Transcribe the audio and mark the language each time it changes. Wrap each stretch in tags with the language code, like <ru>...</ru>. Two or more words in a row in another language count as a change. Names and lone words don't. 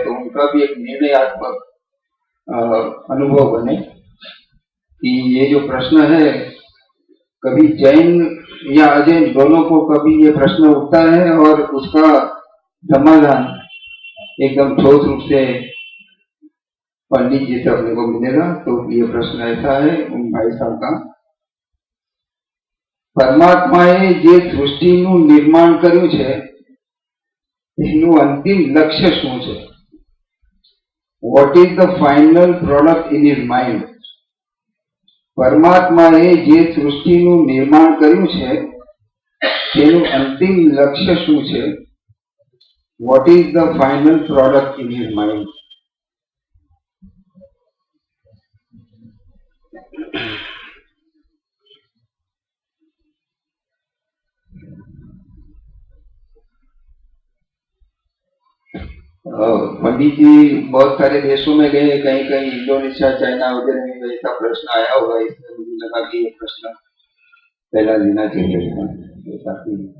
<hi>तो उनका भी एक निर्णयात्मक अनुभव बने कि ये जो प्रश्न है कभी जैन या अजैन दोनों को कभी ये प्रश्न उठता है और उसका समाधान एकदम ठोस रूप से पंडित जी से अपने को मिलेगा। तो ये प्रश्न ऐसा है उन भाई साहब का,</hi> <gu>પરમાત્માએ જે સૃષ્ટિનું નિર્માણ કર્યું છે એનું અંતિમ લક્ષ્ય શું છે?</gu> <en>What is the final product in his mind?</en> <gu>પરમાત્માએ જે સૃષ્ટિનું નિર્માણ કર્યું છે તેનું અંતિમ લક્ષ્ય શું છે?</gu> <en>What is the final product in his mind?</en> <hi>पंडित जी बहुत सारे देशों में गए, कहीं कहीं इंडोनेशिया, चाइना वगैरह में ऐसा प्रश्न आया होगा, इसलिए मुझे लगा कि ये प्रश्न पहला लेना चाहिए ताकि</hi>